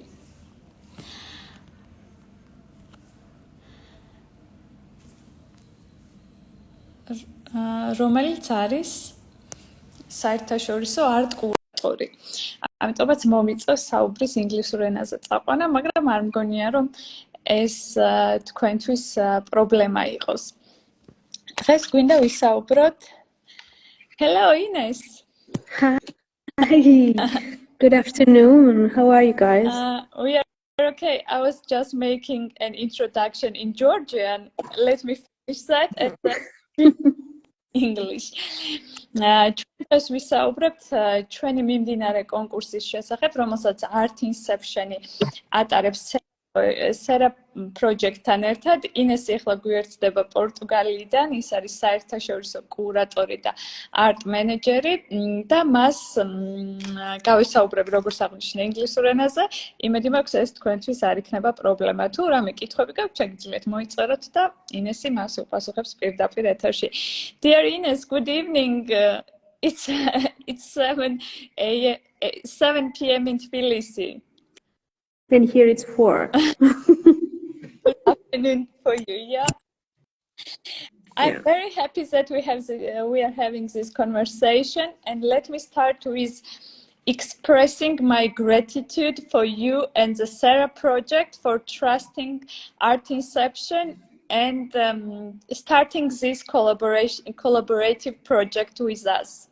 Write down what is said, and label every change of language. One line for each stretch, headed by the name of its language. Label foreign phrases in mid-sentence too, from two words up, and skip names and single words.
Georgian: რომელიც არის საერთაშორისო არტ კურატორი. ამიტომაც მომიწევს საუბრის ინგლისურ ენაზე წაყვანა, მაგრამ არ მგონია, რომ ეს თქვენთვის პრობლემა იყოს. დღეს გვინდა ვისაუბროთ.
English: Hello, Ines. Hi. Good afternoon. How are you guys? We are okay. I was just making an introduction in Georgian. Let me finish that and then English.
Georgian: Ჩვენს ვისაუბრებთ ჩვენი მიმდინარე კონკურსის შესახებ, რომელსაც Art Inception-ი ატარებს სერა პროექტთან ერთად. ინესი ახლა გვიერთდება პორტუგალიიდან, ის არის საერთაშორისო კურატორი და არტ მენეჯერი და მას გავისაუბრებ როგორც აღნიშნე ინგლისურ ენაზე. იმედი მაქვს ეს თქვენთვის არ იქნება პრობლემა. თუ რამე კითხვები გაქვთ, შეგიძლიათ მოიწეროთ და ინესი მას უპასუხებს პირდაპირ ეთერში.
English: Dear Ines, good evening. It's 7 p.m. in Tbilisi. And here it's 4. Good afternoon for you, yeah. I'm very happy that we are having this conversation, and let me start with expressing my gratitude for you and the Sarah project for trusting Art Inception and starting this collaborative project with us.